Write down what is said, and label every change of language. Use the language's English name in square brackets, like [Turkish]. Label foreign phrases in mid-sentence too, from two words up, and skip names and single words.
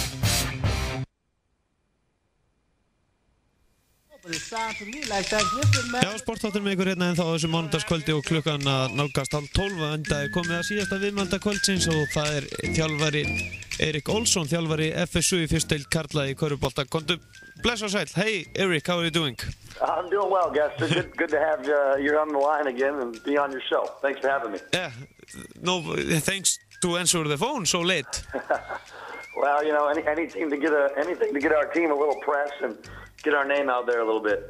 [Icelandic] Já, Sportþátturinn með ykkur hérna en þá á þessu mánudagskvöldi og klukkan að nálgast 11:30 enda er komið að síðasta viðmælda kvöldsins og það er þjálfari Erik Olson, þjálfari FSU í fyrstu deild karla í körfubolta. Komdu, bless og sæll. Hey Erik, [English] how are you doing? I'm doing well, Guster. Good to have you on the line again and be on your show. Thanks for having me. Yeah, no, thanks to answer the phone so late. Well, you know, anything to get our team a little press and get our name out there a little bit.